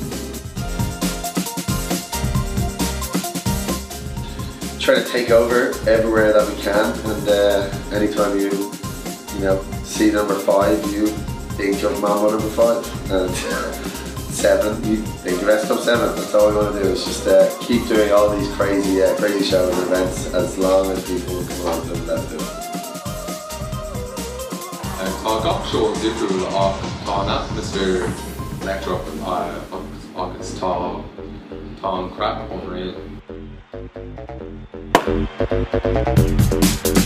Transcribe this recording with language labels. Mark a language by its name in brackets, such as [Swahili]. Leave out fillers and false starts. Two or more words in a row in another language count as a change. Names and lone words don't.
[English] Try to take over everywhere that we can, and anytime you see number 5, you think of Mambo number 5, and 7, you think of Rest of 7. That's all we want to do, is just keep doing all these crazy shows and events as long as people come on to let do it. [Irish] Tá gach show difriúil ach tá an [English] atmosphere electro [Irish] agus tá an crap unreal.